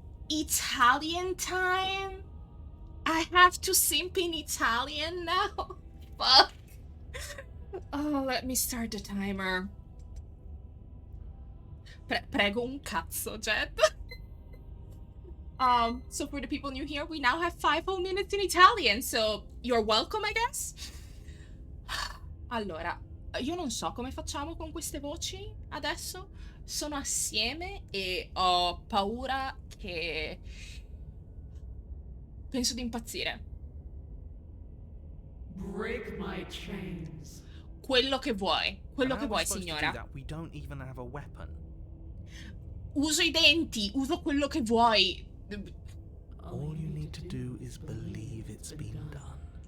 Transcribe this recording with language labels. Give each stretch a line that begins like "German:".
English: Italian time? I have to simp in Italian now? Fuck. Oh, let me start the timer.
Italian: Prego un cazzo, Jed.
English: So for the people new here, we now have 5 whole minutes in Italian, so you're welcome, I guess.
Italian: Allora, io non so come facciamo con queste voci adesso. Sono assieme e ho paura che... penso di impazzire.
English: Break my chains.
Italian: Quello che vuoi, signora.
English: We don't even have a weapon.
Italian: Uso I denti, uso quello che vuoi.
English: All you need to do is believe it's been done.